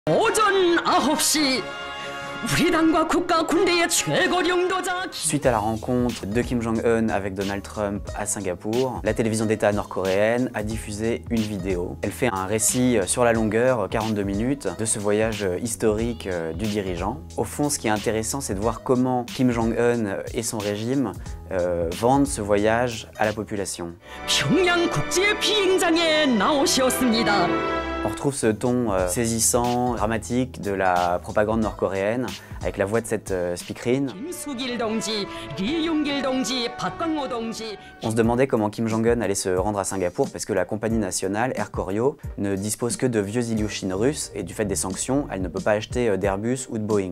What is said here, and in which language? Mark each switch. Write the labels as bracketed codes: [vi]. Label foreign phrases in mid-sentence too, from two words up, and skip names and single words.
[ko] 오전 9시 우리 당과 국가 군대의 최고 領導者. [fr] Suite à la rencontre de Kim Jong-un avec Donald Trump à Singapour, la télévision d'État nord-coréenne a diffusé une vidéo. Elle fait un récit sur la longueur, 42 minutes, de ce voyage historique du dirigeant. Au fond, ce qui est intéressant, c'est de voir comment Kim Jong-un et son régime vendent ce voyage à la population. [ko] 평양 국제 비행장에 나오셨습니다. [fr] On retrouve ce ton saisissant, dramatique de la propagande nord-coréenne avec la voix de cette speakerine. On se demandait comment Kim Jong-un allait se rendre à Singapour parce que la compagnie nationale, Air Koryo, ne dispose que de vieux Ilyushin russes et du fait des sanctions, elle ne peut pas acheter d'Airbus ou de Boeing.